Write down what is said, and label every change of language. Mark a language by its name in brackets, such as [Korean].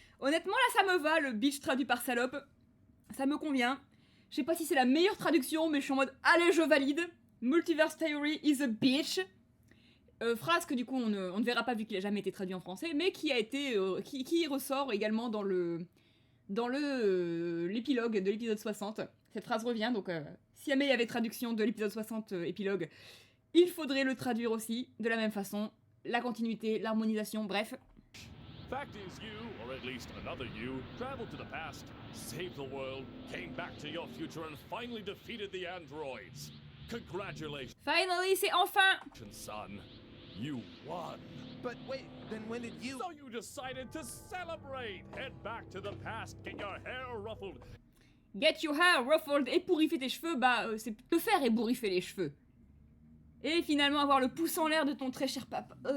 [French] Honnêtement, là, ça me va, le bitch traduit par salope. Ça me convient. Je sais pas si c'est la meilleure traduction, mais je suis en mode, allez, je valide. [English] Multiverse theory is a bitch. [French] Phrase que du coup on ne verra pas vu qu'il a jamais été traduit en français, mais qui a été, qui ressort également dans l'épilogue de l'épisode 60. Cette phrase revient, donc si jamais il y avait traduction de l'épisode 60 épilogue, il faudrait le traduire aussi de la même façon. La continuité, l'harmonisation, bref. [English] Fact is you, or at least another you, traveled to the past, saved the world, came back to your future and finally defeated the androids. Congratulations, [French] Finally, c'est enfin. [English] son. You won. But wait, then when did you... So you decided to celebrate. Head back to the past, get your hair ruffled. Get your hair ruffled, [French] ébouriffer tes cheveux, c'est te faire ébouriffer les cheveux. Et finalement avoir le pouce en l'air de ton très cher papa.